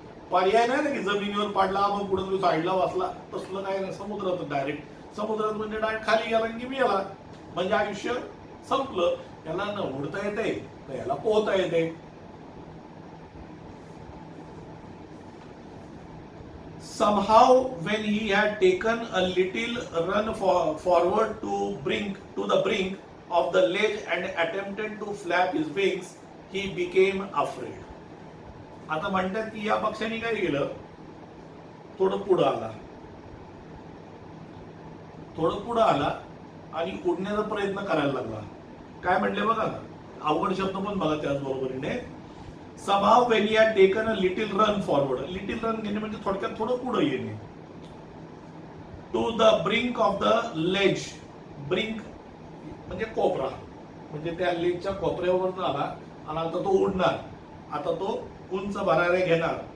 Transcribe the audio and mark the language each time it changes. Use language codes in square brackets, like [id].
[mr] पर्याय नाही ना की जमिनीवर पडला मग पुढे तो साईडला वाचला, तसलं काय नाही. समुद्रात डायरेक्ट, समुद्रात म्हणजे डायरेक्ट खाली गेला की मेला, म्हणजे आयुष्य संपलं. याला न उडता येते न याला पोहता येते. [en] Somehow when he had taken a little run forward to the brink of the ledge and attempted to flap his wings, he became afraid. [mr] आता म्हणतात की या पक्षाने काय केलं, थोडं पुढं आला, आणि उडण्याचा प्रयत्न करायला लागला. काय म्हणले बघा ना, अवघड शब्द पण बघा त्याच बरोबरीने. [en] Somehow when he had taken a little run forward, little run [mr] घेणे म्हणजे थोडक्यात थोडं पुढे येणे. [en] To the brink of the ledge, [mr] brink म्हणजे कोपरा, म्हणजे त्या लेजच्या कोपऱ्यावर आला आणि आता तो उडणार, आता तो उंच भरारे घेणार.